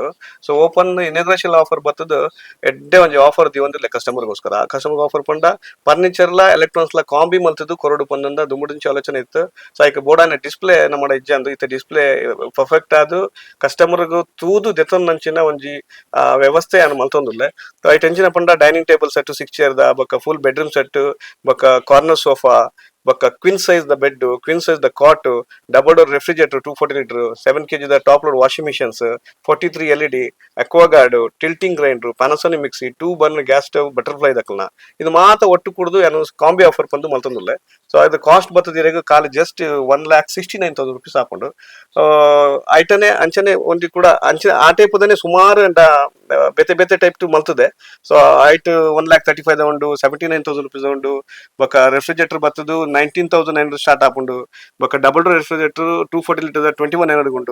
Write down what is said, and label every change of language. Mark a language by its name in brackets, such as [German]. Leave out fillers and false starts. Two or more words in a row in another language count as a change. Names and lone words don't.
[Tulu] ಸೊ [English] open inauguration offer [Tulu] ಬರ್ತದ ಎಡ್ಡೆ ಒಂಜಿ ಆಫರ್ ದಿವಂದಿಲ್ಲ ಕಸ್ಟಮರ್ಗೋಸ್ಕರ. ಆ [English] customer offer [Tulu] ಪಂಡ ಫರ್ನಿಚರ್ಲ ಎಲೆಕ್ಟ್ರಾನಿಕ್ಸ್ಲ ಕಾಂಬಿ ಮಲ್ತದ್ದು ಕೊರಡು ಪಂದಂದ ದುಂಬುಡಿಂಚ ಆಲೋಚನೆ ಇತ್ತು. ಸೊ ಐಕ್ ಬೋಡಾನೆ ಡಿಸ್ಪ್ಲೇ ನಮ್ಮ ಇಜ್ಜೆ ಅಂದು ಇತ್ತೆ [English] display perfect [Tulu] ಆದು ಕಸ್ಟಮರ್ಗೂ ತೂದು ದೆತ್ತೊಂದಂಚಿನ ಒಂಜಿ ವ್ಯವಸ್ಥೆ ಅನ್ನು ಮಲ್ತೊಂದುಲ್ಲೆ. ಐಟ್ ಎಂಚಿನ ಪಂಡ [English] dining table set 6 chair [Tulu] ದ ಬೊಕ್ಕ [English] full bedroom set ಬೊಕ್ಕ corner sofa ಬೊಕ್ಕ queen size ದ bed, queen size ದ cot, double door refrigerator 240 litre, 7 kg ದ top load washing machines, 43 LED, Aquaguard, tilting grinder, Panasonic mixie, 2 burner gas stove, butterfly [Tulu] ದಕ್ಕಲ್ನ ಇದು ಮಾತ ಒಟ್ಟು ಕುಡ್ದು ಏನು [English] combi offer [Tulu] ಬಂದು ಮಲ್ತೊಂದುಲ್ಲೆ. ಸೊ ಅದು ಕಾಸ್ಟ್ ಬರ್ತದಿರೆಗ ಕಾಲು [English] just 1,69,000 rupees [Tulu] ಹಾಕೊಂಡು ಐಟನೆ ಅಂಚನೆ ಒಂದಿ ಕೂಡ ಅಂಚನೆ ಆ ಟೈಪದನೆ ಸುಮಾರು ಬೇತೆ ಬೇತೆ ಟೈಪ್ ಟು ಮಲ್ತದೆ. ಸೊ ಐಟ್ 1,35,000 ಉಂಡು, 79,000 rupees ಉಂಡು. ಬೊಕ್ಕ ರೆಫ್ರಿಜರೇಟರ್ ಬರ್ತದು 19,900 ಸ್ಟಾರ್ಟ್ ಆಪುಂಡು. [English] ಬೊಕ್ಕ double door refrigerator 240 litre 21,900 ಉಂಡು.